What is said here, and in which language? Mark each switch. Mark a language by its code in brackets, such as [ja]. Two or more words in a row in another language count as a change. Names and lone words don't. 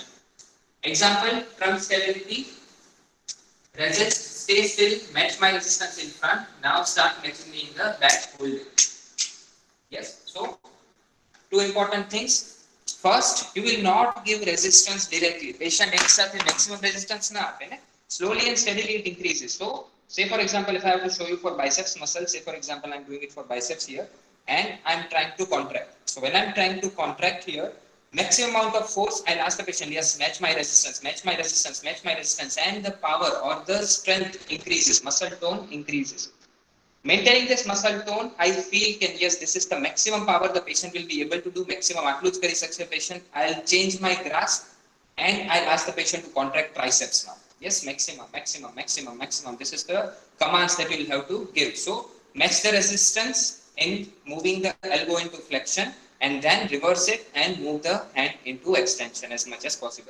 [en] Example: trunk stability, resist, stay still, match my resistance in front, now start matching me in the back, hold it. Yes, so two important things. First, you will not give resistance directly. [gu] Patient એક સાથે [en] maximum resistance [gu] ના આપે ને, [en] slowly and steadily it increases. So say for example, if I have to show you for biceps muscle, say for example I'm doing it for biceps here and I'm trying to contract. So when I'm trying to contract here, maximum amount of force, I'll ask the patient, yes, match my resistance, match my resistance, match my resistance, and the power or the strength increases, muscle tone increases. Maintaining this muscle tone, I feel can, yes, this is the maximum power the patient will be able to do, maximum [gu] આટલું જ કરી શકશે [en] patient. I'll change my grasp and I'll ask the patient to contract triceps now. Yes, maximum, maximum, maximum, maximum. This is the commands that you will have to give. So match the resistance in moving the elbow into flexion, and then reverse it and move the hand into extension as much as possible.